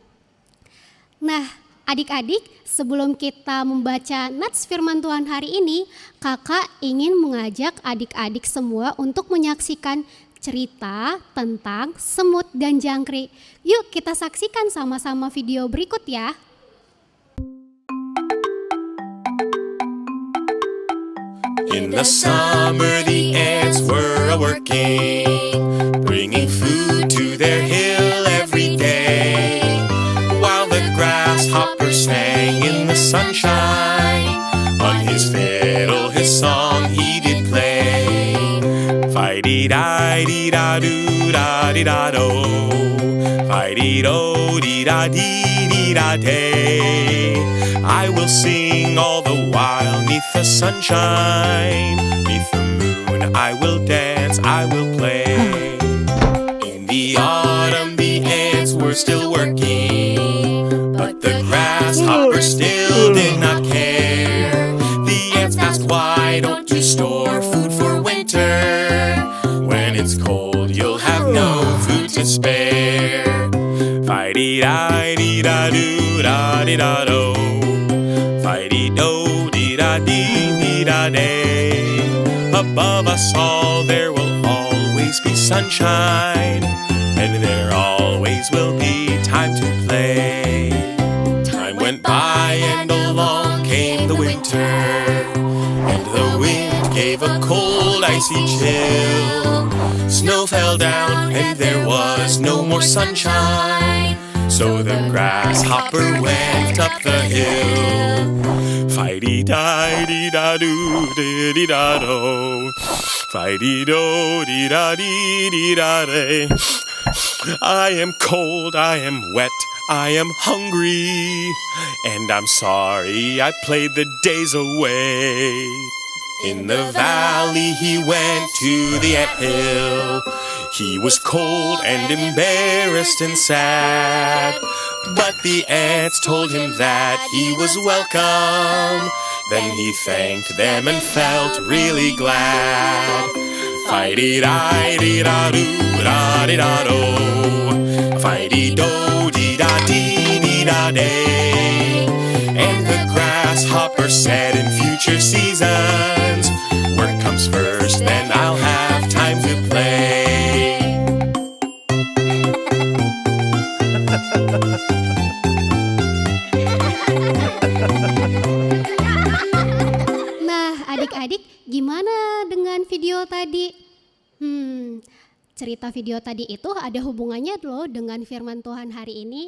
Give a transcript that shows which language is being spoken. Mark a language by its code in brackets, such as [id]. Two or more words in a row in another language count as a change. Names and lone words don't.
[id] Nah, adik-adik, sebelum kita membaca nats firman Tuhan hari ini, kakak ingin mengajak adik-adik semua untuk menyaksikan cerita tentang semut dan jangkrik. Yuk kita saksikan sama-sama video berikut ya. [en] In the summer the ants were a-working, bringing food to their hill every day, while the grasshopper sang in the sunshine. On his fiddle his song he did play. Fi-dee-di-di-da-doo-da-dee-da-do, Fi-dee-do-dee-da-dee-dee-da-day. I will sing all the while neath the sunshine, neath the moon I will dance, I will play. In the autumn the ants were still working, but the grasshopper still did not care. The ants asked, why don't you store food for winter? When it's cold you'll have no food to spare. Fi-dee-di-dee-da-doo-da-dee-da-do, Fi-dee-do-dee-da-dee-dee-da-day. Above us all there will always be sunshine, and there always will be time to play. Time went by and along came the winter, and the wind gave a cold, icy chill. Snow fell down and there was no more sunshine. So the grasshopper went up the hill. Fighty-di-di-da-do-di-di-da-do. Fighty-do-di-da-di-di-da-day. I am cold, I am wet, I am hungry, and I'm sorry I played the days away. In the valley he went to the anthill. He was cold and embarrassed and sad, but the ants told him that he was welcome. Then he thanked them and felt really glad. Fighty-di-di-da-do-da-di-da-do. Fighty-do-di-da-di-di-da-day. And the grasshopper said, in future seasons, work comes first, then I'll have time to play. [id] Nah, adik-adik, gimana dengan video tadi? Cerita video tadi itu ada hubungannya loh dengan firman Tuhan hari ini.